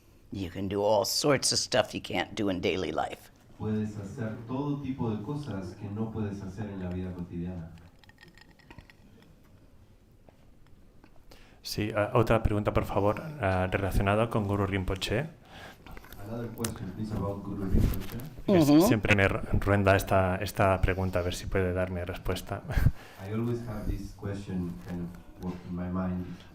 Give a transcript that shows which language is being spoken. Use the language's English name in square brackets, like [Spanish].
[English] You can do all sorts of stuff you can't do in daily life. [Spanish] Puedes hacer todo tipo de cosas que no puedes hacer en la vida cotidiana. Sí, otra pregunta, por favor, relacionada con Guru Rinpoche. [English] Another question, please, about Guru Rinpoche. [Spanish] Siempre me ruenda esta pregunta, a ver si puede darme respuesta. [English] I always have this question kind of work in my mind.